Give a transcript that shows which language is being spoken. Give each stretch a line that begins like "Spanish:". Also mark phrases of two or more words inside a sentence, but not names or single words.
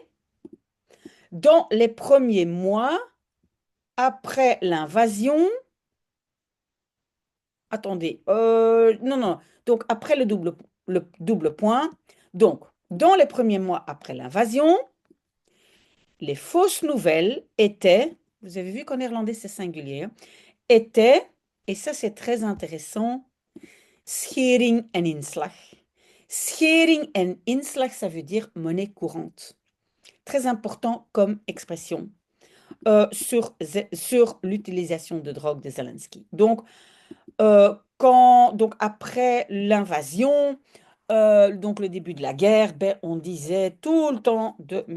French: Dans les premiers mois après l'invasion, attendez, non, donc après le double point, donc dans les premiers mois après l'invasion, les fausses nouvelles étaient, vous avez vu qu'en néerlandais c'est singulier, hein, étaient, et ça c'est très intéressant,
Dutch: schering en inslag. Schering en inslag,
French: ça veut dire monnaie courante. Très important comme expression sur l'utilisation de drogue de Zelensky. Donc, donc après l'invasion, donc le début de la guerre, on disait tout le temps de M.